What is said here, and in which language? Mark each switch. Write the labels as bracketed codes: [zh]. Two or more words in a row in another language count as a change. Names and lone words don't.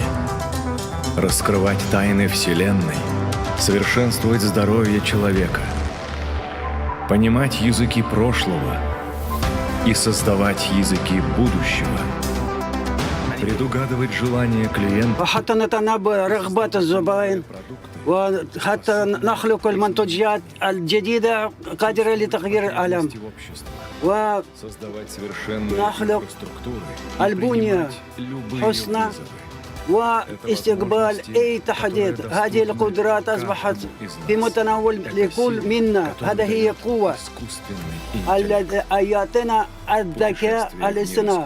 [ru] Раскрывать тайны Вселенной, совершенствовать здоровье человека, понимать языки прошлого и создавать языки будущего, предугадывать желания клиента, [ar] وحتى نتنبأ رغبات الزبائن وحتى نخلق المنتوجات الجديدة قادرة لتغيير العالم [ru] создавать совершенные [ar] ونخلق [ru] структуры, [ar] البنية [ru] любые [ar] حسنى [ru] вызовы. [ar] واستقبال أي تحديات. هذه القدرات أصبحت في متناول لكل منا. هذه هي قوة التي يعطينا الذكاء الاصطناعي.